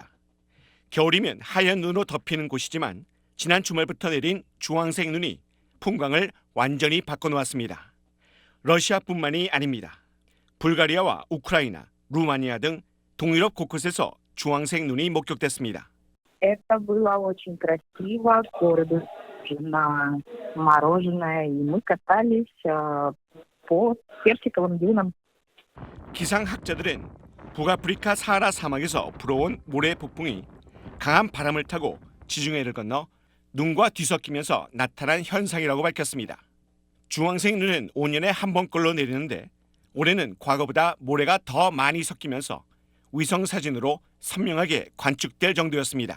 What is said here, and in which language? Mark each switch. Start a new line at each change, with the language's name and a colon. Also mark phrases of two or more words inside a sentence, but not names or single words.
Korean: 겨울이면 하얀 눈으로 덮이는 곳이지만 지난 주말부터 내린 주황색 눈이 풍광을 완전히 바꿔놓았습니다. 러시아뿐만이 아닙니다. 불가리아와 우크라이나, 루마니아 등 동유럽 곳곳에서 주황색 눈이 목격됐습니다.
Russian: Это было очень красиво, город на мороженое, и мы катались по персиковым дюнам.
Korean: 기상학자들은 북아프리카 사하라 사막에서 불어온 모래 폭풍이 강한 바람을 타고 지중해를 건너 눈과 뒤섞이면서 나타난 현상이라고 밝혔습니다. 주황색 눈은 5년에 한 번꼴로 내리는데 올해는 과거보다 모래가 더 많이 섞이면서 위성 사진으로 선명하게 관측될 정도였습니다.